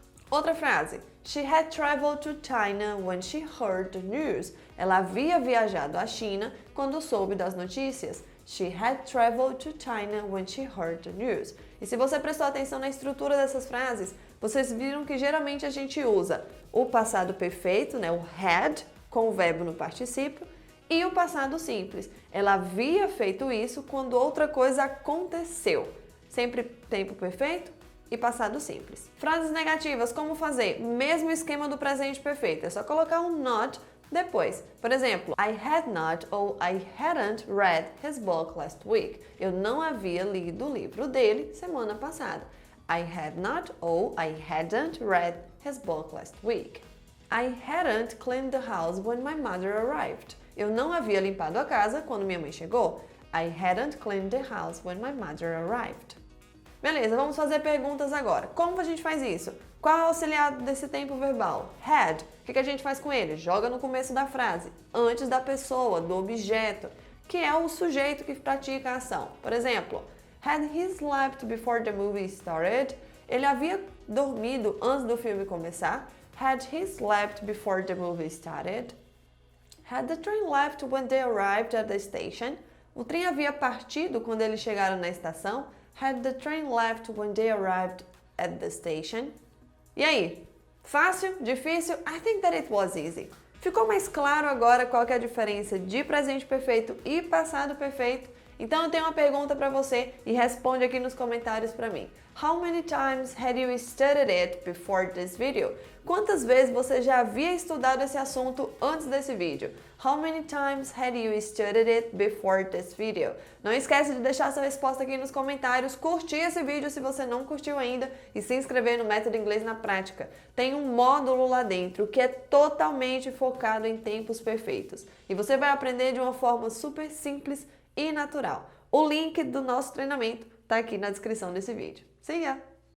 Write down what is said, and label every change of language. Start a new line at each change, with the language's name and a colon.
Portuguese: Outra frase.
English: She had traveled to China when she heard the news.
Portuguese: Ela havia viajado à China quando soube das notícias.
English: She had traveled to China when she heard the news.
Portuguese: E se você prestou atenção na estrutura dessas frases, vocês viram que geralmente a gente usa o passado perfeito, né, o had, com o verbo no particípio, e o passado simples. Ela havia feito isso quando outra coisa aconteceu. Sempre tempo perfeito e passado simples. Frases negativas, como fazer? Mesmo esquema do presente perfeito, é só colocar um not depois. Por exemplo,
English: I had not ou I hadn't read his book last week.
Portuguese: Eu não havia lido o livro dele semana passada.
English: I had not ou I hadn't read his book last week. I hadn't cleaned the house when my mother arrived.
Portuguese: Eu não havia limpado a casa quando minha mãe chegou.
English: I hadn't cleaned the house when my mother arrived.
Portuguese: Beleza, vamos fazer perguntas agora. Como a gente faz isso? Qual é o auxiliar desse tempo verbal? Had. O que a gente faz com ele? Joga no começo da frase, antes da pessoa, do objeto. que é o sujeito que pratica a ação. Por exemplo,
English: had he slept before the movie started?
Portuguese: Ele havia dormido antes do filme começar.
English: Had he slept before the movie started? Had the train left when they arrived at the station?
Portuguese: O trem havia partido quando eles chegaram na estação.
English: Had the train left when they arrived at the station?
Portuguese: E aí? Fácil? Difícil?
English: I think that it was easy.
Portuguese: Ficou mais claro agora qual que é a diferença de presente perfeito e passado perfeito? Então eu tenho uma pergunta para você e responde aqui nos comentários para mim.
English: How many times had you studied it before this video?
Portuguese: Quantas vezes você já havia estudado esse assunto antes desse vídeo?
English: How many times had you studied it before this video?
Portuguese: Não esquece de deixar sua resposta aqui nos comentários, curtir esse vídeo se você não curtiu ainda e se inscrever no Método Inglês na Prática. Tem um módulo lá dentro que é totalmente focado em tempos perfeitos e você vai aprender de uma forma super simples e natural. O link do nosso treinamento está aqui na descrição desse vídeo.
English: See ya!